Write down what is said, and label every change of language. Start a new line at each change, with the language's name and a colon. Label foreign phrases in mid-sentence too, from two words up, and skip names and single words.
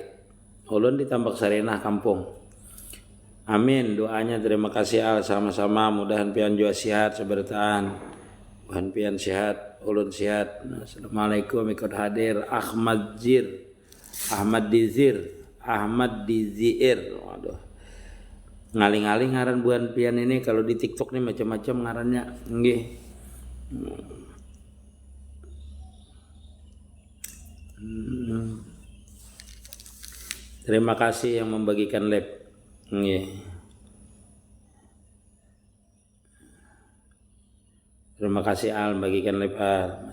Banjar: Ulun di Tambak Sarinah kampung. Amin, doanya terima kasih Al, sama-sama, mudahan pian jua sehat sebertaan. Mudahan pian sehat, ulun sehat. Assalamualaikum, ikut hadir Ahmad Dizir.
Indonesian: Waduh.
Banjar: Ngaling-ngaling ngaran buan pian ini, kalau di TikTok nih macam-macam ngarannya.
Javanese: Nggih.
Indonesian: Terima kasih yang membagikan lab.
Javanese: Nggih.
Indonesian: Terima kasih Al membagikan lab Al.